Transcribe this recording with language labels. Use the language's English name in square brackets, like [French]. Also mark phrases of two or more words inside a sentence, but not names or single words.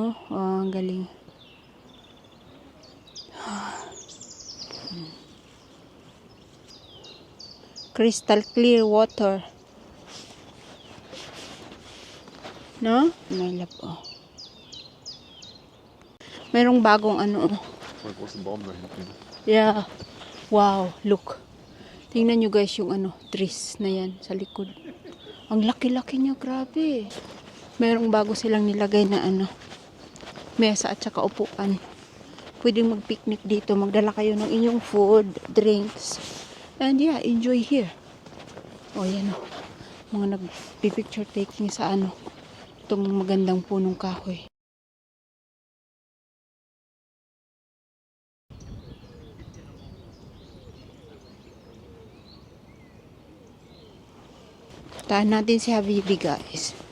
[Filipino] Oh, ang galing. [English] Crystal clear water. [Filipino] No? May lap, oh. Merong bagong oh. [German] Voll großen Baum da hinten. [English] Yeah. Wow, look. [Filipino] Tingnan nyo guys yung trees na yan sa likod. Ang laki-laki niya, grabe. Merong bago silang nilagay na mesa at saka upuan. Pwedeng mag-picnic dito, magdala kayo ng inyong food, drinks. [English] And yeah, enjoy here. [Filipino] O yan o. Mga nag-picture taking sa itong magandang punong kahoy. Taan natin si Habibi, guys.